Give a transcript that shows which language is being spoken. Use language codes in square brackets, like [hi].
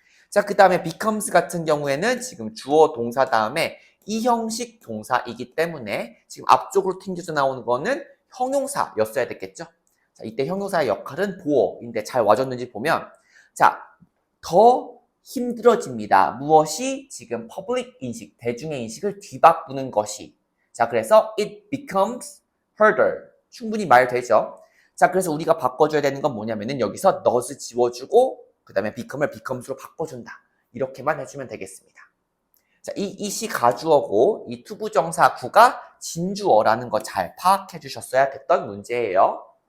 [ko] 자, 그 다음에 becomes 같은 경우에는 지금 주어 동사 다음에 이 형식 동사이기 때문에 지금 앞쪽으로 튕겨져 나오는 거는 형용사였어야 됐겠죠? 자, 이때 형용사의 역할은 보어인데 잘 와줬는지 보면, 자, 더 힘들어집니다. 무엇이? 지금 public 인식, 대중의 인식을 뒤바꾸는 것이. [en] 자, 그래서 it becomes harder. [ko] 충분히 말 되죠? 자, 그래서 우리가 바꿔줘야 되는 건 뭐냐면은 여기서 does 지워주고 그 다음에 become을 becomes로 바꿔준다. 이렇게만 해주면 되겠습니다. 자, 이 it이 가주어고 이 투부정사 구가 진주어라는 거 잘 파악해 주셨어야 됐던 문제예요.